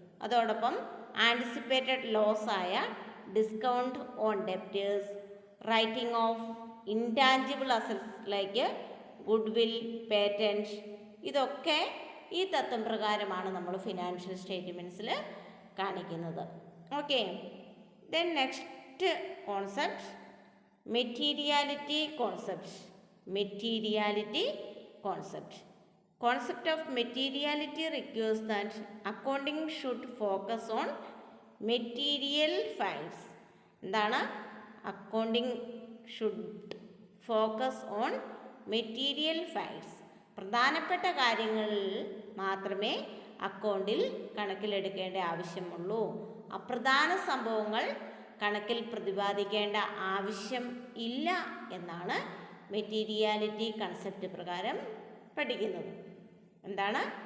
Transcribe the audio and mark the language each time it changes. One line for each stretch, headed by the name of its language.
Malayalam: അതോടൊപ്പം anticipated loss ആയ discount on debtors, writing of intangible assets like good will, patent, ഇതൊക്കെ ഈ തത്വം പ്രകാരമാണ് നമ്മൾ ഫിനാൻഷ്യൽ സ്റ്റേറ്റ്മെൻറ്റ്സിൽ കാണിക്കുന്നത്. Okay.
English: Then next concept materiality concept. Materiality concept. Concept of materiality requires that accounting should focus on material facts.
Malayalam: എന്താണ്?
English: Accounting should focus on material facts.
Malayalam: പ്രധാനപ്പെട്ട കാര്യങ്ങളിൽ മാത്രമേ അക്കൗണ്ടിൽ കണക്കിലെടുക്കേണ്ട ആവശ്യമുള്ളൂ. അപ്രധാന സംഭവങ്ങൾ കണക്കിൽ പ്രതിപാദിക്കേണ്ട ആവശ്യം ഇല്ല എന്നാണ് മെറ്റീരിയാലിറ്റി കൺസെപ്റ്റ് പ്രകാരം പഠിക്കുന്നത്. എന്താണ്?